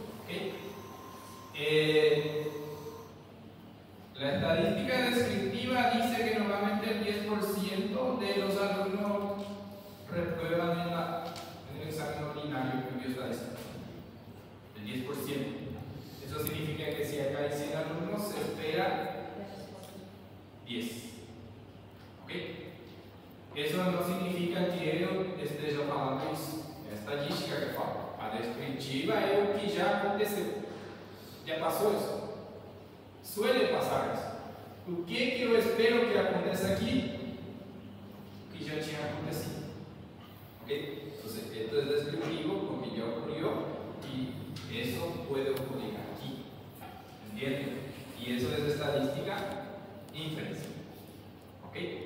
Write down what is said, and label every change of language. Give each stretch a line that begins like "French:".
Spanish: ¿Okay? La estadística descriptiva dice que normalmente el 10% de los alumnos reprueban en el examen ordinario de bioestadística. El 10%. Eso significa que si acá hay 100 alumnos, se espera 10. Eso
Portuguese: não significa que eu esteja falando isso. É a estatística que fala. A descritiva é o que já aconteceu. Já passou isso.
Spanish: Suele
Portuguese: passar isso. O que eu espero que aconteça aqui? O que já tinha acontecido. Ok? Então,
Spanish: esto es descriptivo porque ya ocurrió y eso puede ocurrir aquí. ¿Entienden? Y eso es estadística inferencial. ¿Ok?